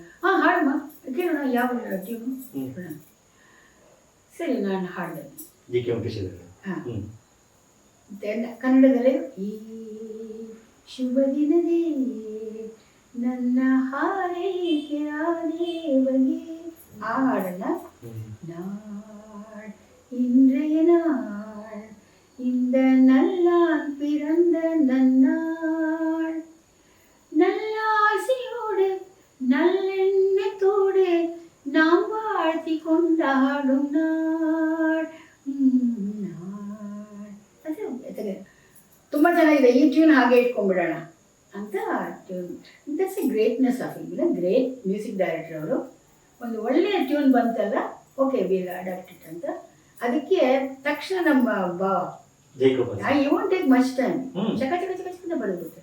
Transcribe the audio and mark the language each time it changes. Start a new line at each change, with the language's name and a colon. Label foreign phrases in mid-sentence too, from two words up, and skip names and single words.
Kannada: ಹಾಡಮ್ಮ ಕೇಳೋಣ, ಯಾವ ಟ್ಯೂನು ಕೇಳೋಣ. ಸರಿ, ನಾನು ಹಾಡಿದೆ ಕನ್ನಡದಲ್ಲಿ. ಈ ಶುಭ ದಿನದೇ ನನ್ನ ಹಾರೈಕೆ ಆದೇವಗೆ, ಆ ಹಾಡನ್ನ
Tamil: நாள் இன்றைய நாள் இந்த நல்லான் பிறந்த நன்னாள் நல்லாசையோடு நல்லெண்ணத்தோடு நாம் வாழ்த்தி கொண்டாடும் நாள்.
Kannada: ತುಂಬ ಚೆನ್ನಾಗಿದೆ ಈ ಟ್ಯೂನ್, ಹಾಗೆ ಇಟ್ಕೊಂಡ್ಬಿಡೋಣ ಅಂತ ಟ್ಯೂನ್.
English: That's a greatness of it. great music director
Kannada: ಅವರು ಒಂದು ಒಳ್ಳೆಯ ಟ್ಯೂನ್ ಬಂತಲ್ಲ,
English: okay will adapt it
Kannada: ಅಂತ. ಅದಕ್ಕೆ ತಕ್ಷಣ ನಮ್ಮ ಭಾವ
English: you want take much time,
Kannada: ಚಕ ಚಕ ಚಕ ಚಕ ಬರೆದ್ಬಿಡ್ತಾರೆ.